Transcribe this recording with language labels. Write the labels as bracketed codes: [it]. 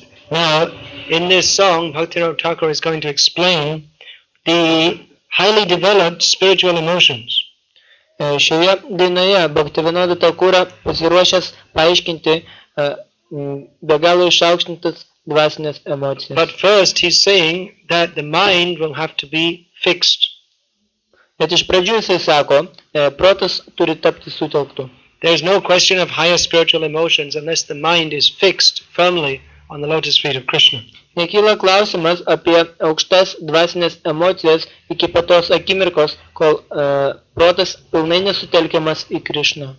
[en] Now, in this song, Bhaktivinoda Thakur is going to explain the highly developed spiritual emotions. [lt] Šioje dainoje Bhaktivinoda Thakura pasiruošęs paaiškinti be galo išaukštintas dvasinės emocijas. [en] But first, he's saying that the mind will have to be fixed. [lt] Bet iš pradžių jisai sako, protas turi tapti sutelktu. [en] There is no question of higher spiritual emotions unless the mind is fixed firmly on the lotus feet of Krishna. [lt] Nekyla klausimas apie aukštas dvasinės emocijas iki patos akimirkos, kol protas pilnai nesutelkiamas į Krišną.